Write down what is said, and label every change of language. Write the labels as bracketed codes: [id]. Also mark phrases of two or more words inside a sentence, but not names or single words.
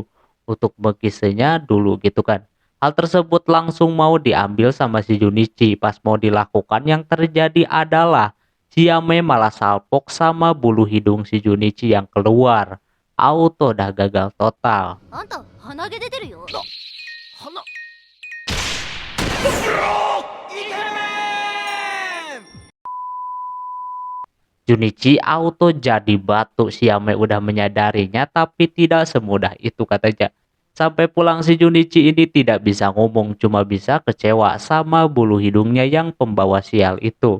[id] Untuk bekisenya dulu gitu kan. Hal tersebut langsung mau diambil sama si Junichi. Pas mau dilakukan yang terjadi adalah Siame malah salpok sama bulu hidung si Junichi yang keluar. Auto dah gagal total. [ja] あんた鼻毛出てるよ。鼻 [id] Junichi auto jadi batu. Siame udah menyadarinya tapi tidak semudah itu katanya. Sampai pulang si Junichi ini tidak bisa ngomong, cuma bisa kecewa sama bulu hidungnya yang pembawa sial itu.